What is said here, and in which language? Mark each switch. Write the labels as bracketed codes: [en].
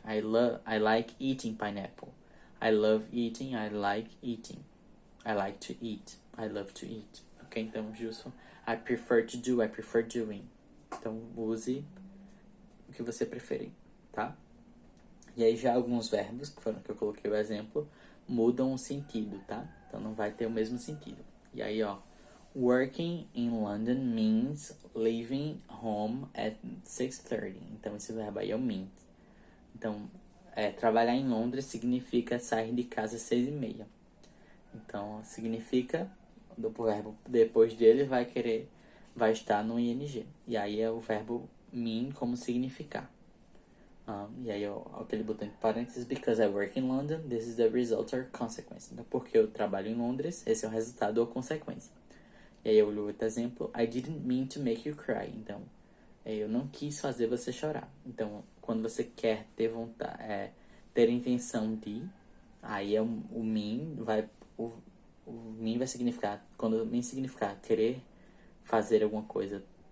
[en] I like eating pineapple. I love eating. I like eating. I like to eat. I love to eat. Ok? [pt] Então, justo. [en] I prefer to do. I prefer doing. [pt] Então, use o que você preferir, tá? E aí já alguns verbos, que foram que eu coloquei o exemplo, mudam o sentido, tá? Então, não vai ter o mesmo sentido. E aí, ó. [en] Working in London means leaving home at 6:30. [pt] Então, esse verbo aí é o mean. Então, trabalhar em Londres significa sair de casa às 6:30. Então, significa, o verbo depois dele vai estar no ing. E aí é o verbo mean como significar. E aí aquele botão de parênteses, [en] because I work in London, this is the result or consequence. [pt] Então, porque eu trabalho em Londres, esse é o resultado ou consequência. E aí eu olho outro exemplo, [en] I didn't mean to make you cry. [pt] Então, eu não quis fazer você chorar. Então, quando você quer ter vontade, ter intenção de, aí o mean o mean vai significar, quando o mean significar querer fazer alguma coisa,